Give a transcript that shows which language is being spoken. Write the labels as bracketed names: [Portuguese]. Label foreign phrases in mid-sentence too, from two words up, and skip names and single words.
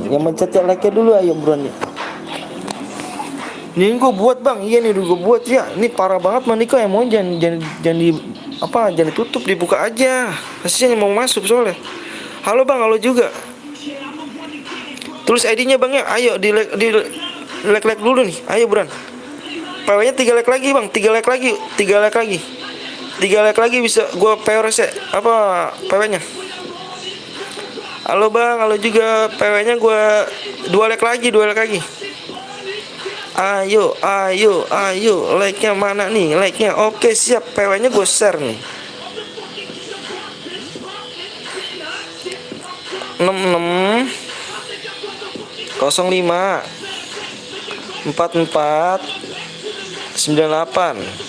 [Indonesian] Yang mencet like-nya dulu ayo buruan nih. Ini gue buat bang, iya nih gue buat ya. Ini parah banget man Niko mau jangan di apa jangan ditutup, dibuka aja. Kasihan yang mau masuk soalnya. Halo bang, halo juga. Tulis ID-nya bang ya. Ayo di like dulu nih. Ayo buruan. PW-nya 3 like lagi bang, 3 like lagi, 3 like lagi. 3 like lagi bisa gue PWS apa PW-nya. Halo bang, halo juga. PW-nya gue 2 like lagi, 2 like lagi. Ayo, like-nya mana nih? Like-nya oke siap. PW-nya gue share nih. 66 05 44 98.